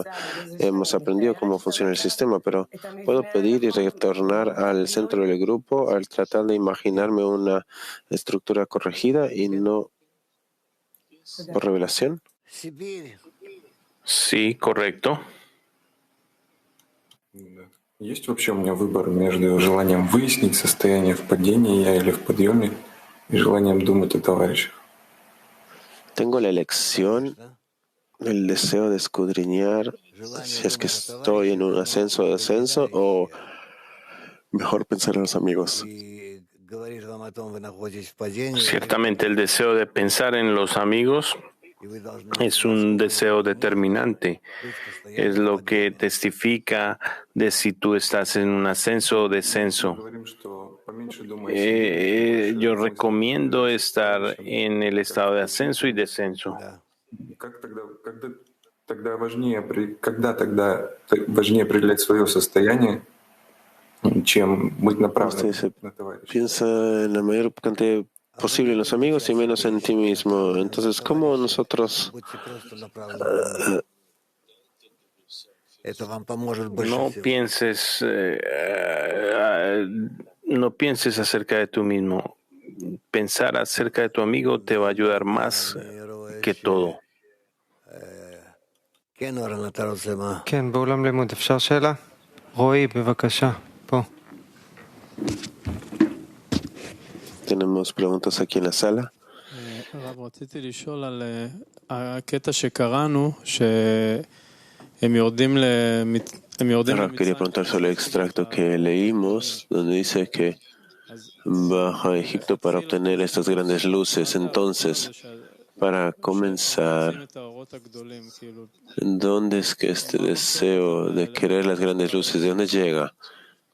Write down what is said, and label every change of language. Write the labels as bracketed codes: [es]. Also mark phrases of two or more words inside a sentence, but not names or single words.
[es] Hemos aprendido cómo funciona el sistema, pero puedo pedir y retornar al centro del grupo al tratar de imaginarme una estructura corregida y no por revelación. Sí, correcto. [ru] Есть вообще у меня выбор между желанием выяснить состояние в падении я или в подъеме и желанием думать о товарищах? [es] Tengo la elección, el deseo de escudriñar si es que estoy en un ascenso o descenso o mejor pensar en los amigos. Ciertamente el deseo de pensar en los amigos es un deseo determinante. Es lo que testifica de si tú estás en un ascenso o descenso. Yo recomiendo estar en el estado de ascenso y descenso. [ru] Когда важнее определять свое состояние, чем быть направленным на товарища? [es] Piensa en la mayor cantidad posible en los amigos y menos en ti mismo. Entonces, ¿cómo nosotros no pienses acerca de tú mismo? Pensar acerca de tu amigo te va a ayudar más que todo. [he] כן, באולם לימוד אפשר שאלה? רועי, בבקשה, פה. [es] Tenemos preguntas aquí en la sala. [he] רב, רציתי לשאול על הקטע שקראנו, שהם יורדים [es] Quería preguntar sobre el extracto que leímos, donde dice que baja a Egipto para obtener estas grandes luces. Entonces, para comenzar, ¿dónde es que este deseo de querer las grandes luces, de dónde llega?